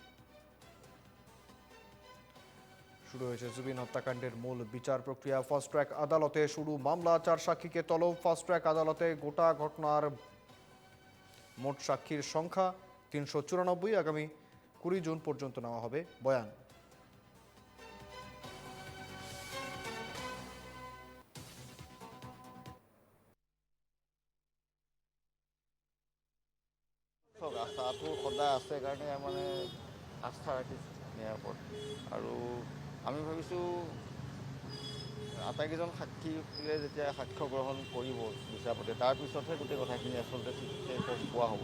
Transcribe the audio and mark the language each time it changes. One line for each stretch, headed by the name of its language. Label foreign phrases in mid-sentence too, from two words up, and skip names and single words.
Bangla: শুরু হয়েছে জুবিন হত্যাকাণ্ডের মূল বিচার প্রক্রিয়া। ফাস্ট ট্র্যাক আদালতে শুরু মামলা। 4 সাক্ষীকে তলব। ফাস্ট ট্র্যাক আদালতে গোটা ঘটনার মোট সাক্ষীর সংখ্যা 394। আগামী 20 জুন পর্যন্ত নেওয়া হবে বয়ান।
Assamese: আস্থাটো সদায় আছে কাৰণে মানে আস্থা ৰাখিছোঁ ইয়াৰ ওপৰত। আৰু আমি ভাবিছোঁ আটাইকেইজন সাক্ষীয়ে যেতিয়া সাক্ষ্য গ্ৰহণ কৰিব বিচাৰপতিয়ে, তাৰপিছতহে গোটেই কথাখিনি আচলতে পোৱা হ'ব।